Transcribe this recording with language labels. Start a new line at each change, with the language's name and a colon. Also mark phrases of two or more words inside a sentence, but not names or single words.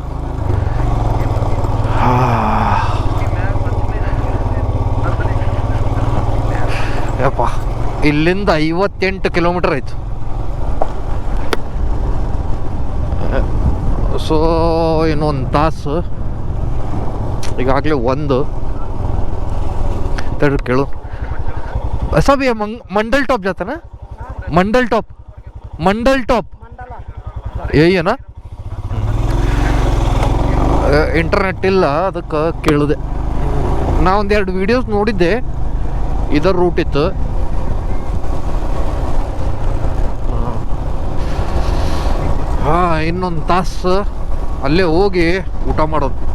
Kannada: ಯಪ್ಪ, ಇಲ್ಲಿಂದ 58 ಕಿಲೋಮೀಟರ್ ಆಯ್ತು. ಸೊ ಇನ್ನೊಂದು ತಾಸು. ಈಗಾಗಲೇ ಒಂದು ಕೇಳು
Hindi: सब ये मंडल टॉप जाता ना, मंडल टॉप यही है ना.
Kannada: ಇಂಟರ್ನೆಟ್ ಇಲ್ಲ, ಅದಕ್ಕೆ ಕೇಳಿದೆ. ನಾ ಒಂದೆರಡು ವೀಡಿಯೋಸ್ ನೋಡಿದ್ದೆ, ಇದರ ರೂಟ್ ಇತ್ತು. ಇನ್ನೊಂದು ತಾಸು ಅಲ್ಲೇ ಹೋಗಿ ಊಟ ಮಾಡೋದು.